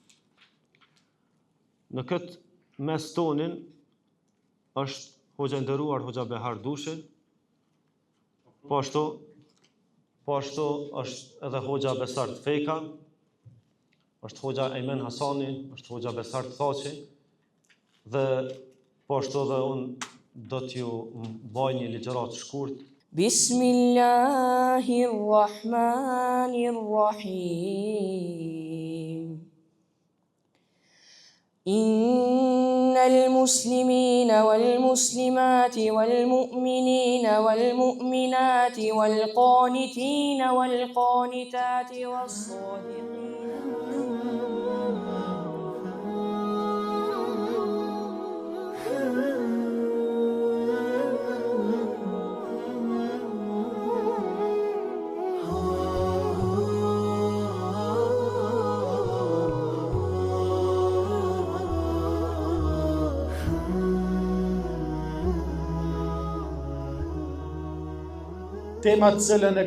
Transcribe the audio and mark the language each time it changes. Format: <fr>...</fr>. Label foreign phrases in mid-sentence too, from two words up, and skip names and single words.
<sq>Në këtë mes tonin është hoxha i nderuar hoxha Behar Dushi, po ashtu është edhe hoxha Besart Feka, është hoxha Ejmen Hasani, është hoxha Besart Thaçi, dhe po ashtu edhe unë do t'ju mbaj një ligjërat shkurt.</sq> <ar>بسم الله الرحمن الرحيم. إن المسلمين والمسلمات والمؤمنين والمؤمنات والقانتين والقانتات والصادقين.</ar> <sq>Tema të cilën e</sq>